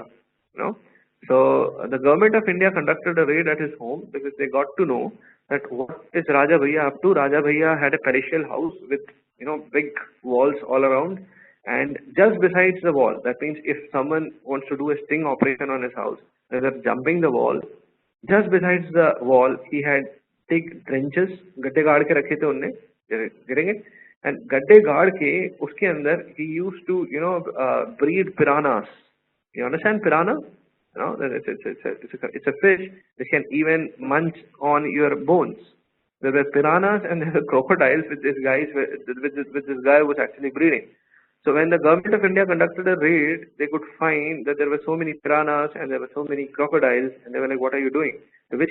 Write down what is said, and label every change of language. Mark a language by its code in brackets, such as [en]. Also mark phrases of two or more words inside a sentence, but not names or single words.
[en] So the government of India conducted a raid at his home because they got to know that what is Raja Bhaiya up to. Raja Bhaiya had a palatial house with big walls all around. And just besides the wall, that means if someone wants to do a sting operation on his house, they're jumping the wall. Just besides the wall, he had big trenches, [hi] गड्ढे गाड़ के रखे थे उन्ने, [en] getting it? [hi] And गड्ढे गाड़ के, उसके अंदर, [en] he used to, breed piranhas. You understand piranha? It's a fish which can even munch on your bones. There were piranhas and there were crocodiles which this guy was actually breeding. So when the government of India conducted a raid, they could find that there were so many piranhas and there were so many crocodiles, and they were like, what are you doing?